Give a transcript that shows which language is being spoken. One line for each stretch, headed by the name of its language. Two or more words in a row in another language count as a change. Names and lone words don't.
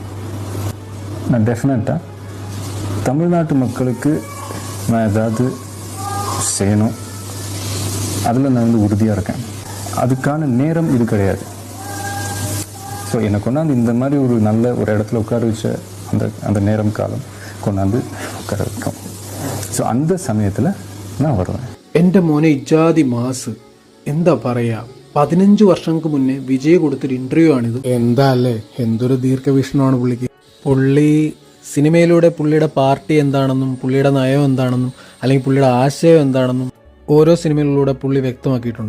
Tamil: நான் டெஃபினட்டாக தமிழ்நாட்டு மக்களுக்கு நான் ஏதாவது செய்யணும், அதில் நான் உறுதியாக இருக்கேன். அதுக்கான நேரம் இது கிடையாது. ஸோ என்னை கொண்டாந்து இந்த மாதிரி ஒரு நல்ல ஒரு இடத்துல உட்கார வச்ச அந்த நேரம் காலம் கொண்டாந்து உட்கார வைக்கும். ஸோ அந்த சமயத்தில் நான் வருவேன்.
Malayalam: എൻ്റെ മോനെ ഇജാതി മാസ്, എന്താ പറയാ, 15 വർഷങ്ങൾക്ക് മുന്നേ വിജയ് കൊടുത്തൊരു ഇന്റർവ്യൂ ആണിത്. എന്താ അല്ലേ, എന്തൊരു ദീർഘവീക്ഷണമാണ് പുള്ളിക്ക്. പുള്ളി സിനിമയിലൂടെ പുള്ളിയുടെ പാർട്ടി എന്താണെന്നും പുള്ളിയുടെ നയം എന്താണെന്നും അല്ലെങ്കിൽ പുള്ളിയുടെ ആശയം എന്താണെന്നും ഓരോ സിനിമകളിലൂടെ പുള്ളി വ്യക്തമാക്കിയിട്ടുണ്ട്.